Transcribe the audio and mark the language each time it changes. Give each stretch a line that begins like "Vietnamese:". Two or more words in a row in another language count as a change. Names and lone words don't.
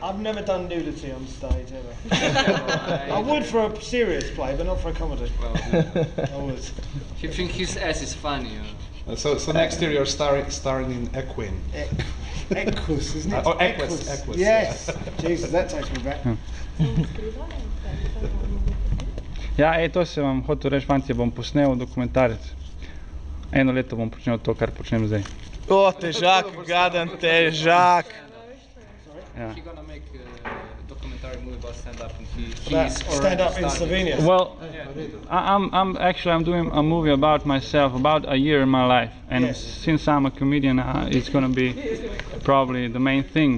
English: I've never done nudity on stage ever. I would for a serious play, but not for a comedy. Well, I would. he thinks his ass is funny. So next year you're starring in Equine. Equus, isn't it? Oh, Equus. Yes. Jesus, that takes me back.
Slovenian: Ja, to se vam hotel reči, fanti, bom posnel dokumentarec. Eno leto bom počel to, kar počnem zdaj.
Croatian: o, težak, gadan, težak.
English: Yeah. He's gonna make a documentary movie about stand-up, and he's Stand up in already started. Slovenia. Well, I'm doing a movie about myself, about a year in my life, and Yes. since I'm a comedian, it's gonna be probably the main thing.